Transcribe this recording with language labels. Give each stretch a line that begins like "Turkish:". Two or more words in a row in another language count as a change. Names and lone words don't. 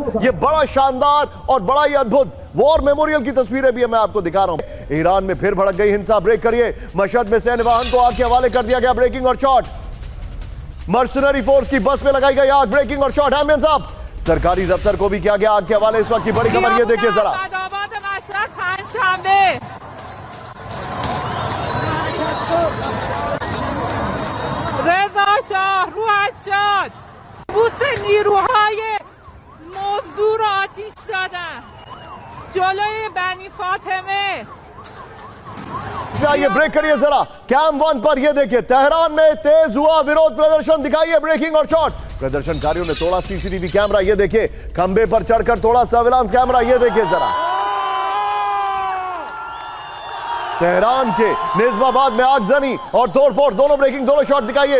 Hindi: यह बड़ा शानदार और बड़ा ही अद्भुत
English: war memorial
Hindi: की तस्वीरें भी मैं आपको दिखा रहा हूं। ईरान में फिर भड़क गई हिंसा, ब्रेक करिए। मशहद में सैन्य वाहन को आग के हवाले कर दिया गया, ब्रेकिंग और शॉट।
English: mercenary force
Hindi: की बस में लगाई गई आग, ब्रेकिंग और शॉट। एमएन साहब, सरकारी दफ्तर को भी किया गया आग के हवाले। इस वक्त की बड़ी खबर ये देखिए जरा।
Persian: رضا شاه رو شد بوس نیروهای مزدور آتیش دادن جلوی بنی فاطمه।
Hindi: ये ब्रेक करिए जरा कैम 1 पर। ये देखिए तेहरान में तेज हुआ विरोध प्रदर्शन, दिखाइए ब्रेकिंग और शॉट। प्रदर्शनकारियों ने तोड़ा
English: CCTV camera,
Hindi: ये देखिए खंबे पर चढ़कर तोड़ा
English: surveillance camera,
Hindi: ये देखिए जरा। तेहरान के निजामाबाद में आगजनी और तोड़फोड़, दोनों ब्रेकिंग दोनों शॉट दिखाइए।